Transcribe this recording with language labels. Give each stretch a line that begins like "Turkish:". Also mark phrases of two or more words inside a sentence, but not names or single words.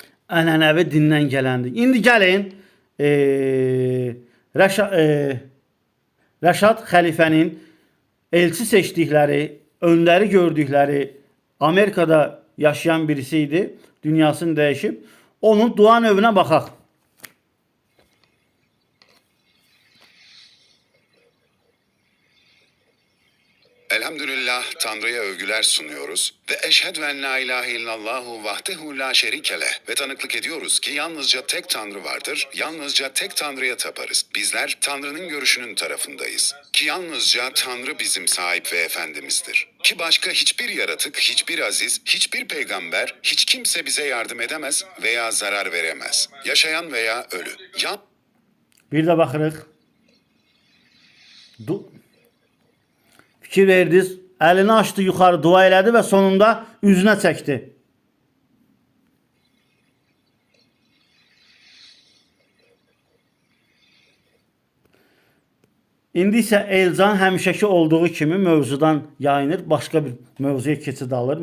Azerbaijani: Ənənəvi dindən gələndir. İndi gəlin, Rəşad xəlifənin elçi seçdikləri, önləri gördükləri Amerikada yaşayan birisi idi. Dünyasını dəyişib. Onun dua növünə baxaq.
Turkish: Elhamdülillah Tanrı'ya övgüler sunuyoruz ve
Arabic: أشهد أن لا إله إلا الله وحده لا شريك له
Turkish: ve tanıklık ediyoruz ki yalnızca tek Tanrı vardır, yalnızca tek Tanrı'ya taparız. Bizler Tanrı'nın görüşünün tarafındayız. Ki yalnızca Tanrı bizim sahip ve efendimizdir. Ki başka hiçbir yaratık, hiçbir aziz, hiçbir peygamber, hiç kimse bize yardım edemez veya zarar veremez. Yaşayan veya ölü.
Azerbaijani: Bir də baxırıq. Fikir verdiniz, əlini açdı yuxarı, dua elədi və sonunda üzünə çəkdi. İndi isə Elcan həmişəki olduğu kimi mövzudan yayınır, başqa bir mövzuya keçid alır.